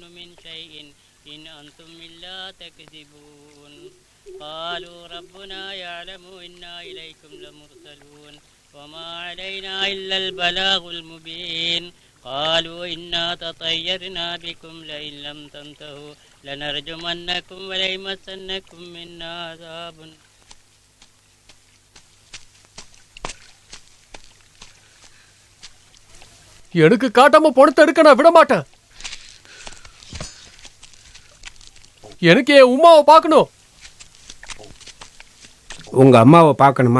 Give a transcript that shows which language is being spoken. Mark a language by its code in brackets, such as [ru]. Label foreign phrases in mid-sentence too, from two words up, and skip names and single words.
[ar] من شيء إن أنتم إلا تكذبون قالوا ربنا يعلم إنا إليكم لمرسلون وما علينا إلا البلاغ المبين قالوا إنا تطيرنا بكم لئن لم تنتهوا لنرجمنكم وليمسنكم منا عذاب. [ta] எனக்கு காட்டாம பணத்தை எடுக்க நான் விட மாட்டேன். எனக்கு என் உமாவை பார்க்கணும். உங்க அம்மாவை பார்க்கணுமா?